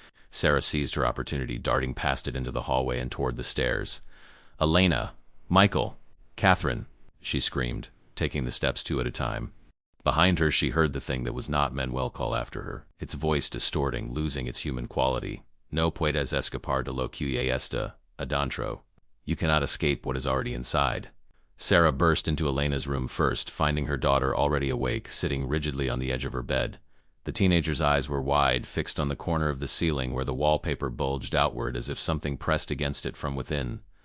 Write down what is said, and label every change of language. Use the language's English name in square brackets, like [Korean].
[English] Sarah seized her opportunity, darting past it into the hallway and toward the stairs. "Elena! Michael! Catherine!" she screamed, taking the steps 2 at a time. Behind her, she heard the thing that was not Manuel call after her, its voice distorting, losing its human quality. [Spanish] "No puedes escapar de lo que ya está adentro. [English] You cannot escape what is already inside." Sarah burst into Elena's room first, finding her daughter already awake, sitting rigidly on the edge of her bed. The teenager's eyes were wide, fixed on the corner of the ceiling where the wallpaper bulged outward as if something pressed against it from within.